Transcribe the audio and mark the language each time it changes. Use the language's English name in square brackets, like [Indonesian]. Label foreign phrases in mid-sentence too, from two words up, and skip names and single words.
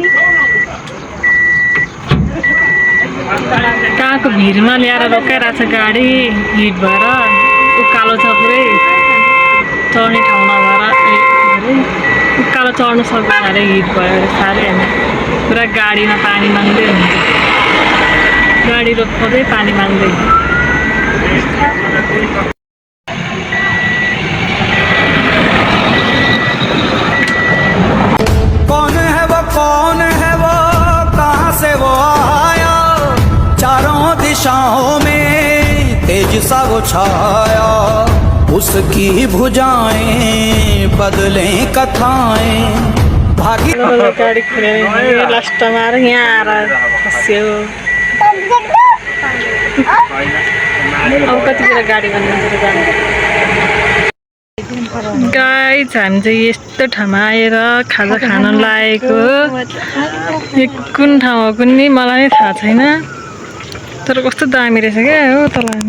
[Nepali] कहाँको भिरमा ल्याएर रोकाइरहेको छ गाडी हिट भएर उकालो छ पुरै चढ्ने ठाउँ नभएर उकालो चढ्नु सक्दैन अरे हिट भयो अरे साह्रै होइन पुरा गाडीमा पानी माग्दै हुन्छ गाडी रोक्दै पानी माग्दै [Hindi] कौन है वो कहाँ से वो आया चारों दिशाओं में तेज सा वो छाया उसकी भुजाएं बदलें कथाएं भागी [Nepali] गाडी खुलेर लास्टमा आएर यहाँ आएर फस्यो अब कति बेला गाडी भन्नुहुन्छ जानु गाइज हामी चाहिँ यस्तो ठाउँमा आएर खाजा खान लागेको यो कुन ठाउँ हो कुनै मलाई नै थाहा छैन तर कस्तो दामी रहेछ क्या हो तल